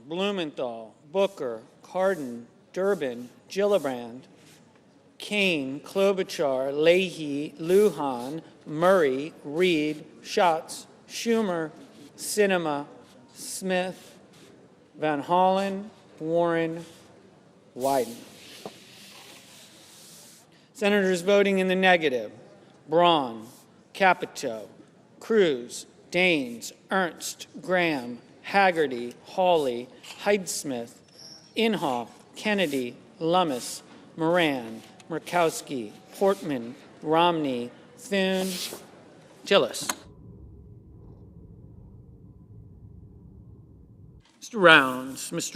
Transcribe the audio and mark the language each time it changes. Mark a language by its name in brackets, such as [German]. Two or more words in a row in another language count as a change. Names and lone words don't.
[English] Blumenthal, Booker, Cardin, Durbin, Gillibrand, Kane, Klobuchar, Leahy, Lujan, Murray, Reed, Schatz, Schumer, Sinema, Smith, Van Hollen, Warren, Wyden. Senators voting in the negative: Braun, Capito, Cruz, Daines, Ernst, Graham, Haggerty, Hawley, Heidsmith, Inhofe, Kennedy, Lummis, Moran, Murkowski, Portman, Romney, Thune, Tillis. Mr.